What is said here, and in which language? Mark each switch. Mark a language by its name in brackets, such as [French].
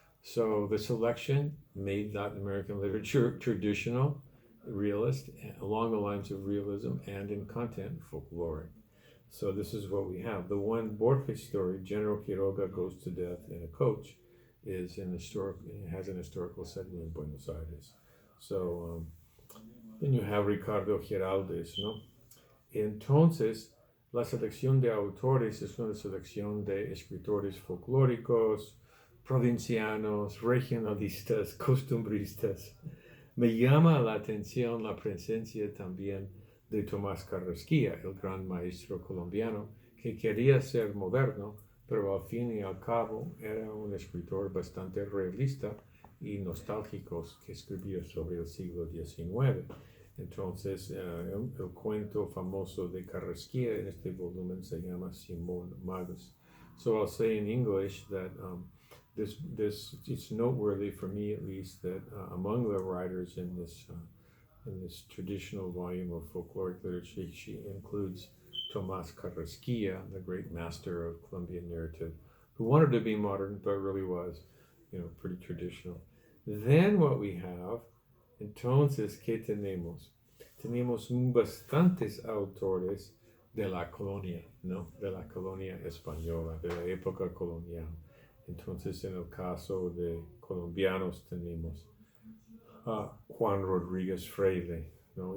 [English] So the selection made Latin American literature traditional, realist, along the lines of realism, and in content, folkloric. So this is what we have. The one Borges story, General Quiroga goes to death in a coach, has an historical setting in Buenos Aires. So then you have Ricardo Giraldes, ¿no? [Spanish] Entonces, la selección de autores es una selección de escritores folclóricos, provincianos, regionalistas, costumbristas. Me llama la atención la presencia también de Tomás Carrasquilla, el gran maestro colombiano, que quería ser moderno, pero al fin y al cabo era un escritor bastante realista y nostálgico que escribió sobre el siglo XIX. Entonces, el cuento famoso de Carrasquilla in este volumen se llama Simón Magus. [English] So I'll say in English that it's noteworthy for me, at least, that among the writers in this traditional volume of folkloric literature, she includes Tomás Carrasquilla, the great master of Colombian narrative, who wanted to be modern, but really was, pretty traditional. Then what we have, [Spanish] entonces, ¿qué tenemos? Tenemos bastantes autores de la colonia, ¿no? De la colonia española, de la época colonial. Entonces, en el caso de colombianos tenemos a Juan Rodríguez Freire, ¿no?